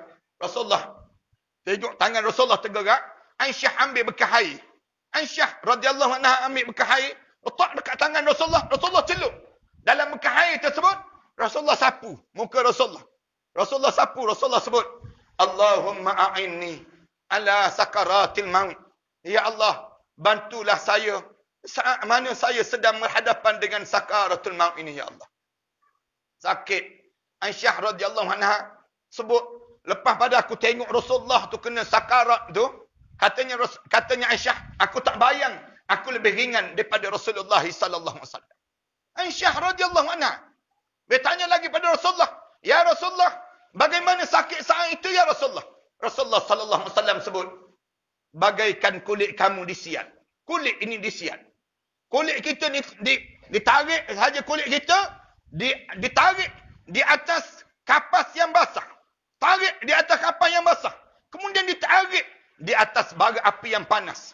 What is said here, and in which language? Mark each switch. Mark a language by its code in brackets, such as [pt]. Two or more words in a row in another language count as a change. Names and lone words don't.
[ms] Rasulullah tengok tangan Rasulullah tergerak. Aisyah ambil bekas air. Aisyah [ar] رضي الله عنها [ms] ambil bekas air, letak dekat tangan Rasulullah. Rasulullah celup. Dalam bekas air tersebut, Rasulullah sapu muka Rasulullah. Rasulullah sapu, Rasulullah sebut, [ar] اللهم أعني على سكرات الموت. [ms] Ya Allah, bantulah saya saat mana saya sedang berhadapan dengan sakaratul maut ini, ya Allah. Sakit. Aisyah [ar] رضي الله عنها [ms] sebut, lepas pada aku tengok Rasulullah tu kena sakarat tu, katanya Aisyah, aku tak bayang aku lebih ringan daripada Rasulullah [ar] صلى الله عليه وسلم. [ms] Aisyah [ar] رضي الله عنها [ms] bertanya lagi pada Rasulullah, ya Rasulullah, bagaimana sakit saat itu ya Rasulullah? Rasulullah [ar] صلى الله عليه وسلم [ms] sebut, bagaikan kulit kamu disiat. Kulit ini disiat. Kulit kita ni ditarik saja, kulit kita ditarik di atas kapas yang basah. Tarik di atas kapas yang basah. Kemudian ditarik di atas bara api yang panas.